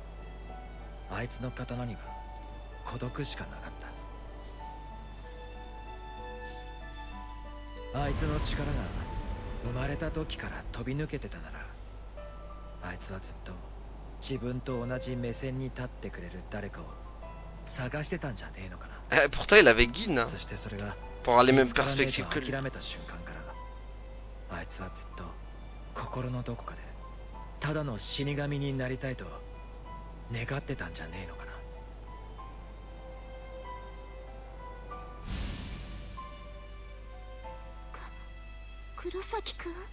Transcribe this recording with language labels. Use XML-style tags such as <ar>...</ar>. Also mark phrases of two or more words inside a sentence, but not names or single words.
<ja>あいつの刀には孤独しかなかった。あいつの力が 生まれた時から飛び抜けてたなら、あいつはずっと自分と同じ目線に立ってくれる誰かを探してたんじゃねえのかな。</ja> <fr>Pourtant il avait Gin hein,</fr> <ja>そしてそれが</ja> <fr>pour avoir les mêmes perspectives que lui.</fr> <ja>諦めた瞬間からあいつはずっと心のどこかでただの死神になりたいと願ってたんじゃねえのかな。黒崎くん、</ja>